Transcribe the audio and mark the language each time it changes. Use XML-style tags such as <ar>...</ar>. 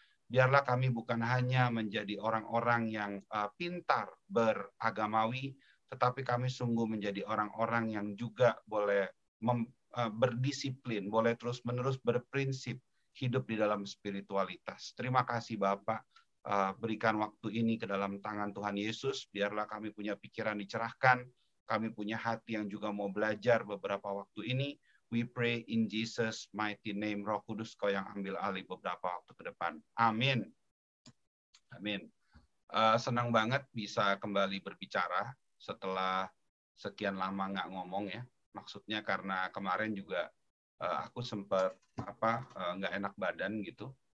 <id>Biarlah kami bukan hanya menjadi orang-orang yang pintar beragamawi, tetapi kami sungguh menjadi orang-orang yang juga boleh berdisiplin, boleh terus-menerus berprinsip, hidup di dalam spiritualitas. Terima kasih Bapak, berikan waktu ini ke dalam tangan Tuhan Yesus, biarlah kami punya pikiran dicerahkan, kami punya hati yang juga mau belajar beberapa waktu ini.</id> <en>We pray in Jesus mighty name.</en> <id>Roh Kudus, Kau yang ambil alih beberapa waktu ke depan. Amin. Amin. Senang banget bisa kembali berbicara setelah sekian lama nggak ngomong ya. Maksudnya karena kemarin juga aku sempat nggak enak badan gitu.</id>